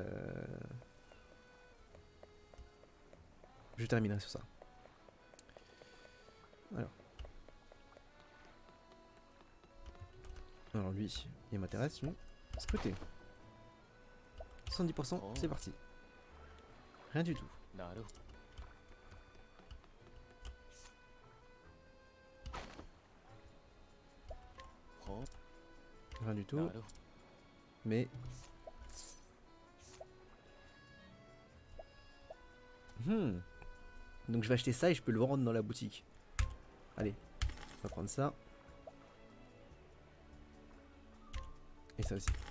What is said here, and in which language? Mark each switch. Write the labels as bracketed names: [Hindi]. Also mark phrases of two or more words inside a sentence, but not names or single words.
[French] je terminerai sur ça. Alors lui, il m'intéresse lui. Scruter. 70%, c'est parti. Rien du tout. [Japanese] なるほど [French] Rien du tout. [Japanese] なるほど [French] Mais... Donc je vais acheter ça et je peux le vendre dans la boutique. Allez, on va prendre ça. Et ça aussi.